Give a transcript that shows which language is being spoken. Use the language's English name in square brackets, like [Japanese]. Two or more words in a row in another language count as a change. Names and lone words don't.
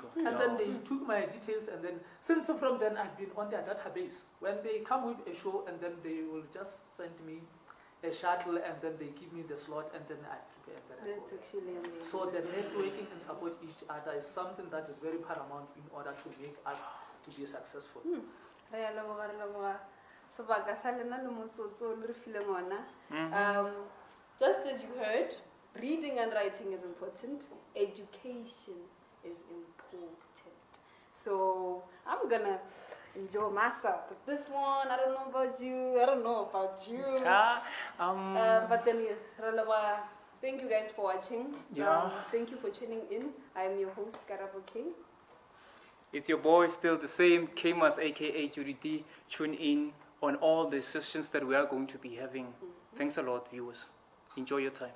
[English] And then they took my details, and then since from then I've been on their database. When they come with a show, and then they will just send me a shuttle, and then they give me the slot, and then I prepare. And then I That's go. actually amazing. So the networking and support each other is something that is very paramount in order to make us to be successful. [Tswana] Re a leboga, re leboga. Sebaka sa lena le motsotso o le re fileng ona. [English] Just as you heard, reading and writing is important. Education is important. So I'm gonna enjoy myself. But this one, I don't know about you. I don't know about you. But then yes, [Tswana] re leboga. [English] Thank you guys for watching. Yeah. Thank you for tuning in. I'm your host, Karabo King. It's your boy, still the same, Kmas, aka Joedy. Tune in on all the sessions that we are going to be having. Thanks a lot, viewers. Enjoy your time.